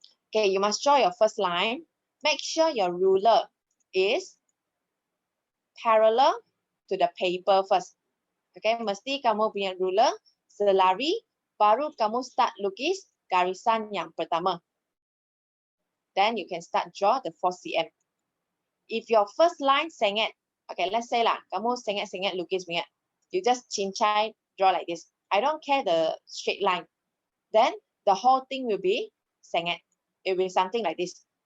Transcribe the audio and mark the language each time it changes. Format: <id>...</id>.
<en>Okay, you must draw your first line. Make sure your ruler is parallel to the paper first.</en> <ms>Okay, mesti kamu punya ruler selari, baru kamu start lukis garisan yang pertama.</ms> <en>Then you can start draw the 4 cm. If your first line sengit, okay, let's say lah,</en> <ms>kamu sengit-sengit lukis punya,</ms> <en>you just cincai, draw like this. I don't care the straight line. Then the whole thing will be sengit. It will be something like this.</en>